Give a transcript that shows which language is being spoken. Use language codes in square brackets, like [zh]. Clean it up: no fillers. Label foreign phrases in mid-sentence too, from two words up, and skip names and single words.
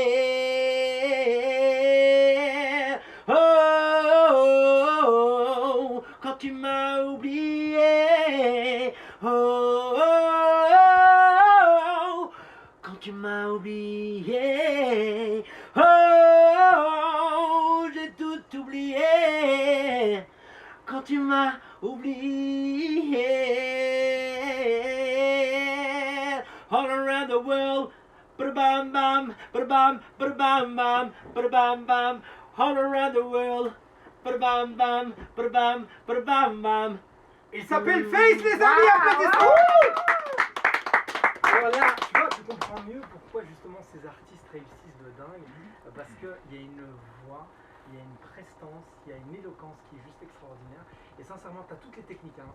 [fr] Oh, oh, oh, quand tu m'as oublié. Oh, oh, oh, quand tu m'as oublié. Oh, oh, j'ai tout oublié quand tu m'as oublié. [en] All around the world, ba-bam bam, ba-bam, ba-bam bam, ba-bam bam. All around the world, ba-bam bam, ba-bam, ba-bam bam. [fr] Il s'appelle Face, les amis, applaudissements. Alors là, tu vois, tu comprends mieux pourquoi justement ces artistes réussissent de dingue, parce qu'il y a une voix, il y a une prestance, il y a une éloquence qui est juste extraordinaire. Et sincèrement, tu as toutes les techniques, hein.